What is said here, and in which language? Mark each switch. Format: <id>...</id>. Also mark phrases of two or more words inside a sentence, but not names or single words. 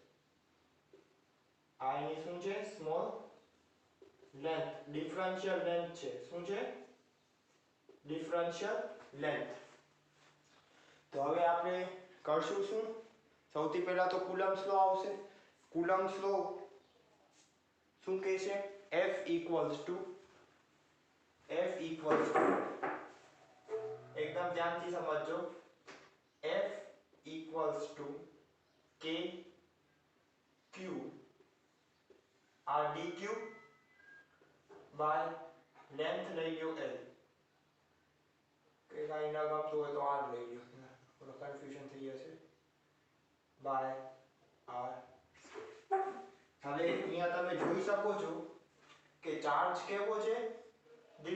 <gu>આ એની શું છે?</gu> <en>small length. differential length</en> <gu>છે. શું છે?</gu> <en>differential length.</en> <gu>તો હવે આપણે કરશું શું? સૌથી પહેલા તો</gu> <en>Coulomb's law</en> <gu>આવશે.</gu> <en>Coulomb's law</en> <gu>શું કહે છે?</gu> <en>F equals to</en> <gu>એકદમ ધ્યાનથી સમજજો.</gu> <en>F equals to k q r dq by length</en> <gu>લઈ લ્યો</gu> <en>l.</en> <gu>કે કાંઈ ન ગમતું હોય તો r લઈ લ્યો, થોડો કન્ફ્યુઝન થઈ જશે. by r. હવે અહીંયા તમે જોઈ શકો છો કે ચાર્જ કેવો છે? ડિફરન્શિયલ.</gu>